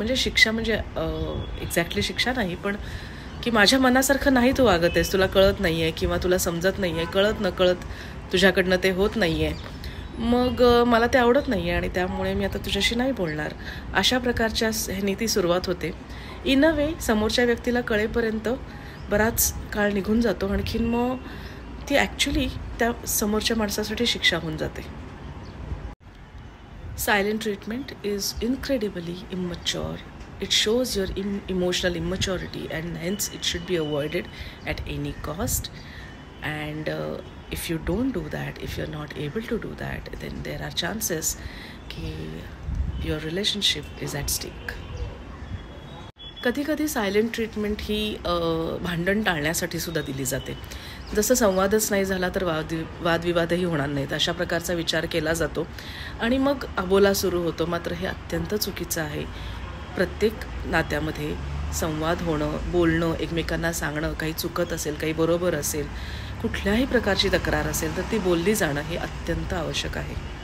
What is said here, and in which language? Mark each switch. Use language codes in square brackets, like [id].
[mr] म्हणजे शिक्षा म्हणजे एक्झॅक्टली शिक्षा नाही, पण की माझ्या मनासारखं नाही तू वागत आहेस, तुला कळत नाही आहे किंवा तुला समजत नाही आहे, कळत नकळत तुझ्याकडनं ते होत नाही आहे, मग मला ते आवडत नाही आहे आणि त्यामुळे मी आता तुझ्याशी नाही बोलणार. अशा प्रकारच्या ह्यानी ती सुरुवात होते. [en] in a way [mr] समोरच्या व्यक्तीला कळेपर्यंत बराच काळ निघून जातो, आणखीन मग ती ॲक्च्युली त्या समोरच्या माणसासाठी शिक्षा होऊन जाते. [en] Silent treatment is incredibly immature. It shows your emotional immaturity and hence it should be avoided at any cost. And if you don't do that, if you're not able to do that, then there are chances that your relationship is at stake. [mr] कधी कधी silent treatment ही भांडण टाळण्यासाठी सुद्धा दिली जाते. जसं संवादच नाही झाला तर वादविवादही होणार नाहीत, अशा प्रकारचा विचार केला जातो आणि मग अबोला सुरू होतो. मात्र हे अत्यंत चुकीचं आहे. प्रत्येक नात्यामध्ये संवाद होणं, बोलणं, एकमेकांना सांगणं, काही चुकत असेल, काही बरोबर असेल, कुठल्याही प्रकारची तक्रार असेल तर ती बोलली जाणं हे अत्यंत आवश्यक आहे.